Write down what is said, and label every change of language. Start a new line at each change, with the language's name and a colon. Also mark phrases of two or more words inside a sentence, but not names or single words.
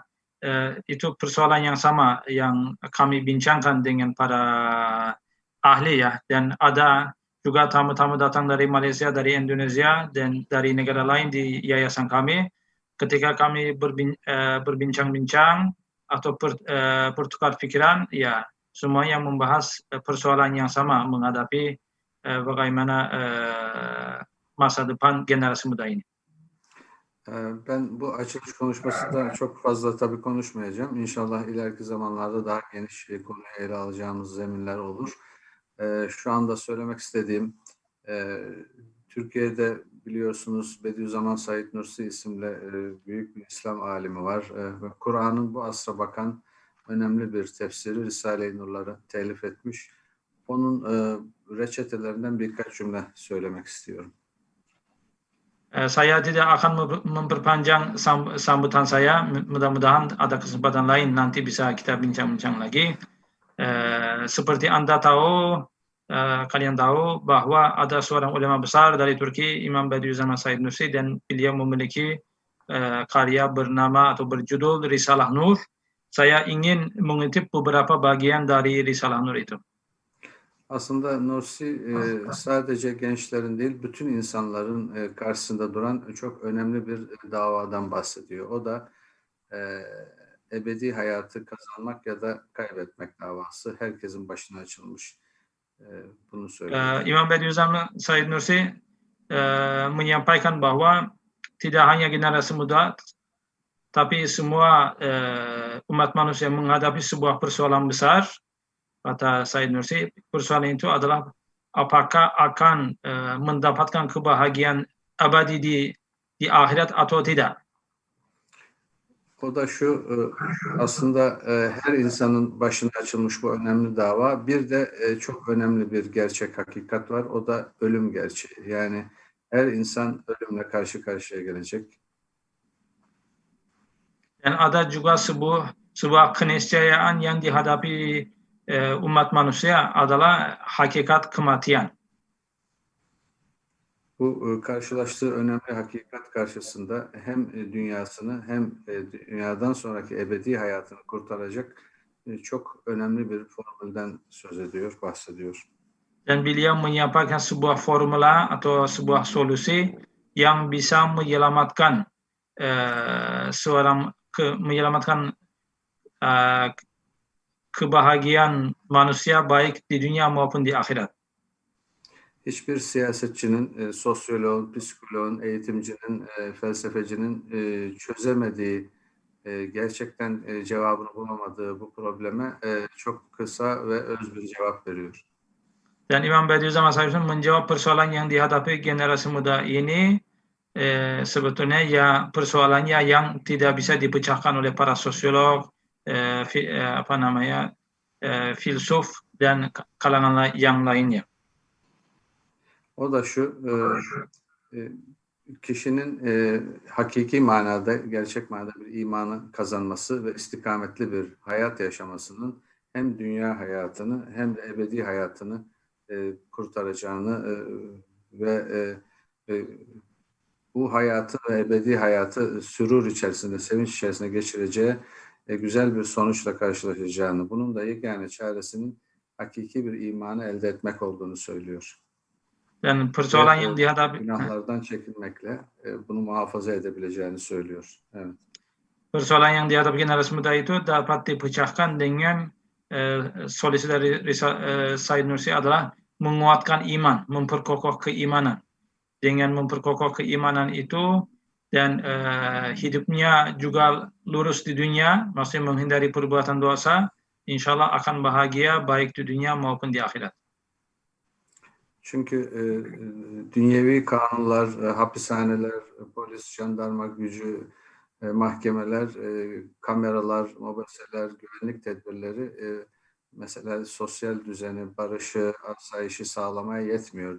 Indonesian: Itu persoalan yang sama yang kami bincangkan dengan para ahli ya, dan ada juga tamu-tamu datang dari Malaysia, dari Indonesia dan dari negara lain di yayasan kami. Ketika kami berbincang-bincang atau bertukar pikiran, ya semuanya membahas persoalan yang sama menghadapi bagaimana masa depan generasi muda ini.
Turkish: Ben bu açılış konuşmasında çok fazla tabii konuşmayacağım. İnşallah ileriki zamanlarda daha geniş konuyu ele alacağımız zeminler olur. Şu anda söylemek istediğim, Türkiye'de biliyorsunuz Bediüzzaman Said Nursi isimli büyük bir İslam alimi var. Ve Kur'an'ın bu asra bakan önemli bir tefsiri Risale-i Nur'ları telif etmiş. Onun reçetelerinden birkaç cümle söylemek istiyorum.
Indonesian: Saya tidak akan memperpanjang sambutan saya. Mudah-mudahan ada kesempatan lain nanti bisa kita bincang-bincang lagi. Seperti Anda tahu, kalian tahu bahwa ada seorang ulama besar dari Turki, Imam Bediüzzaman Said Nursi, dan beliau memiliki karya bernama atau berjudul Risalah Nur. Saya ingin mengutip beberapa bagian dari Risalah Nur itu.
Turkish: Aslında Nursi sadece gençlerin değil, bütün insanların karşısında duran çok önemli bir davadan bahsediyor. O da ebedi hayatı kazanmak ya da kaybetmek davası. Herkesin başına açılmış. Bunu söylüyor.
Indonesian: Imam Bediüzzaman Said Nursi menyampaikan bahwa tidak hanya generasi muda, tapi semua umat manusia menghadapi sebuah persoalan besar. Kata Said Nursi, persoalan itu adalah apakah akan mendapatkan kebahagiaan abadi di akhirat atau tidak.
Turkish: O da şu, aslında her insanın başına açılmış bu önemli dava. Bir de çok önemli bir gerçek, hakikat var. O da ölüm gerçeği. Yani her insan ölümle karşı karşıya gelecek.
Indonesian: Dan ada juga sebuah keniscayaan yang dihadapi umat manusia adalah hakikat kematian.
Turkish: Bu karşılaştığı önemli hakikat karşısında hem dünyasını hem dünyadan sonraki ebedi hayatını kurtaracak çok önemli bir formülden söz ediyor, bahsediyor.
Indonesian: Dan beliau menyampaikan sebuah formula atau sebuah solusi yang bisa menyelamatkan kebahagiaan manusia baik di dunia maupun di akhirat.
Turkish: Hiçbir siyasetçinin, sosyoloğun, psikoloğun, eğitimcinin, felsefecinin çözemediği, gerçekten cevabını bulamadığı bu probleme çok kısa ve öz bir cevap veriyor.
Indonesian: Dan Imam Bediüzzaman Said Nursi menjawab persoalan yang dihadapi generasi muda ini sebetulnya ya persoalannya yang tidak bisa dipecahkan oleh para sosiolog, filsuf dan kalangan yang lainnya.
Turkish: O da şu, kişinin hakiki manada, gerçek manada bir imanı kazanması ve istikametli bir hayat yaşamasının hem dünya hayatını hem de ebedi hayatını kurtaracağını ve bu hayatı ve ebedi hayatı sürur içerisinde, sevinç içerisinde geçireceği güzel bir sonuçla karşılaşacağını, bunun da yegane çaresinin hakiki bir imanı elde etmek olduğunu söylüyor.
Indonesian: Dan persoalan yang dihadapi
Turkish: günahlardan çekinmekle bunu muhafaza edebileceğini söylüyor. Evet.
Indonesian: Persoalan yang dihadapi generasi muda itu dapat dipecahkan dengan solusi dari Said Nursi adalah menguatkan iman, memperkokoh keimanan. Dengan memperkokoh keimanan itu dan hidupnya juga lurus di dunia, maksudnya menghindari perbuatan dosa, insyaallah akan bahagia baik di dunia maupun di akhirat.
Turkish: Çünkü dünyevi kanunlar, hapishaneler, polis, jandarma gücü, mahkemeler, kameralar, mobeseler, güvenlik tedbirleri mesela sosyal düzeni, barışı, asayişi sağlamaya yetmiyor.